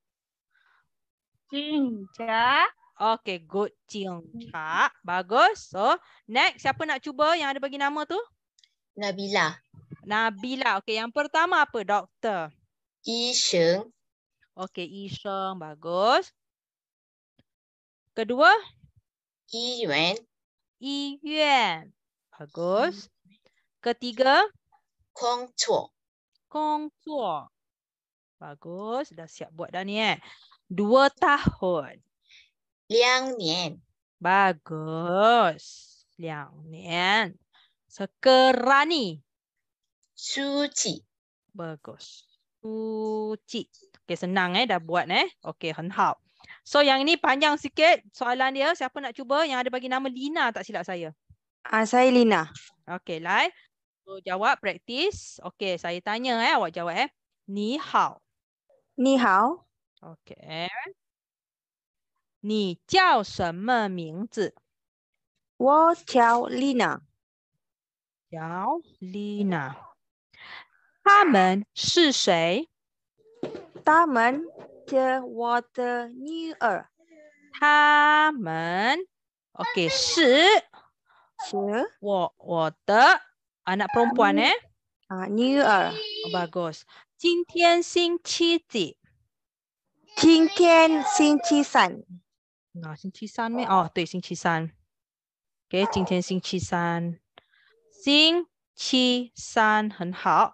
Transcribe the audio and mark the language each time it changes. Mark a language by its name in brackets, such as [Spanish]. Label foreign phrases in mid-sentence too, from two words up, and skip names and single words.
[English] Okay, good. [Chinese] 警察. [Malay] Bagus. So, next. Siapa nak cuba yang ada bagi nama tu? Nabila. Nabila. Okay, yang pertama apa? Doktor. [Chinese] 医生. [Malay] Okay, [Chinese] 医生. [Malay] Bagus. Kedua? [Chinese] Yi Yuan. 医院. [Malay] Bagus. Ketiga? [Chinese] 工作. 工作. [Malay] Bagus. Dah siap buat dah ni 2 tahun. [Chinese] 2年. [Malay] Bagus. 2年. Sekerani. Suci. Bagus. Suci. Okey, senang dah buat Okey, [Chinese] 很好. [Malay] So yang ini panjang sikit soalan dia. Siapa nak cuba? Yang ada bagi nama Lina tak silap saya. Saya Lina. Okey, Lai. So jawab, praktis. Okey, saya tanya awak jawab [Chinese] 你好. 你好. [Malay] Okey. [Chinese] 你叫什么名字？我叫 Lina。叫 Lina。他们是谁？他们是我的女儿。他们 ，OK， 是我的 [Malay] anak perempuan [Chinese] 女儿。 bagus。今天星期几？今天星期三。星期三咩？哦，对，星期三。OK， 今天星期三。星期三很好。